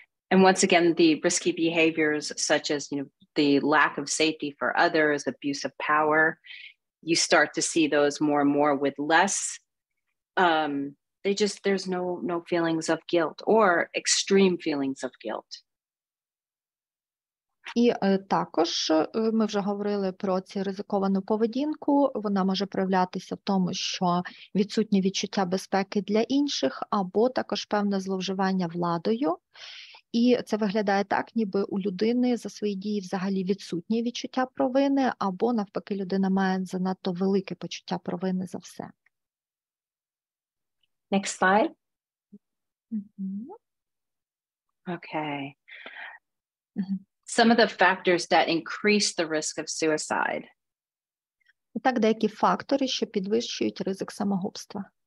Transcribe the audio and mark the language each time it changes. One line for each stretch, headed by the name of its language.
English: And once again, the risky behaviors such as, the lack of safety for others, abuse of power, you start to see those more and more with less. There's no feelings of guilt or extreme feelings of guilt.
Ukrainian: І також ми вже говорили про цю ризиковану поведінку. Вона може проявлятися в тому, що відсутнє відчуття безпеки для інших, або також певне зловживання владою. І це виглядає так, ніби у людини за свої дії взагалі відсутнє відчуття провини, або навпаки людина має занадто велике почуття провини за все.
English: Next slide. Okay. Some of the factors that increase the risk of suicide.
Ukrainian: Так, деякі фактори, що підвищують ризик самогубства.